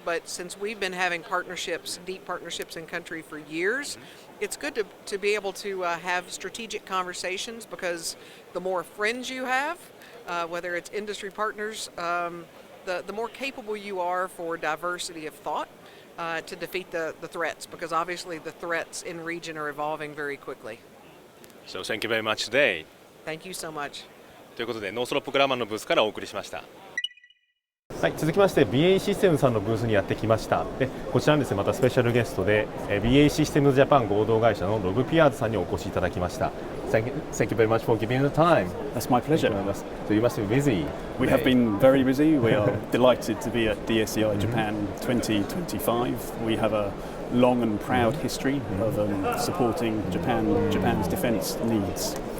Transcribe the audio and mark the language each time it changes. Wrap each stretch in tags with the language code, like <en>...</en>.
<en>But since we've been having deep partnerships in country for years, it's good to be able to have strategic conversations because the more friends you have, whether it's industry partners, the more capable you are for diversity of thought to defeat the threats, because obviously the threats in region are evolving very quickly. So thank you very much today. Thank you so much.</en> <ja>ということでノースロップグラマンのブースからお送りしました。はい、続きまして BAE Systems さんのブースにやってきました。でこちらにですねまたスペシャルゲストで BAE Systems Japan 合同会社のロブ・ピアーズさんにお越しいただきました。</ja> <en>Thank you very much for giving the time. That's my pleasure. So you must be busy. We have been very busy. We are delighted to be at DSEI Japan 2025. We have a long and proud history of supporting Japan's defense needs.</en>